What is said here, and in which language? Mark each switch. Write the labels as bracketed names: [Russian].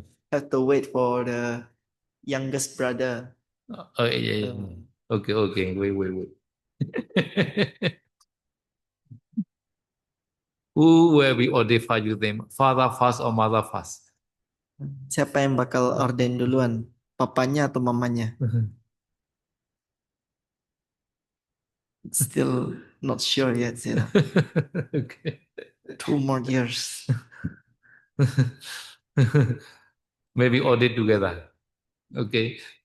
[English] Have to wait for the youngest brother. Oh, yeah, yeah. Okay, okay. Wait. Who will be ordained for you then? Father first or mother first? [Indonesian] Siapa yang bakal orden duluan? Papanya atau mamanya? [English] Still not sure yet, you know. Okay. 2 more years. Maybe ordain together. Okay.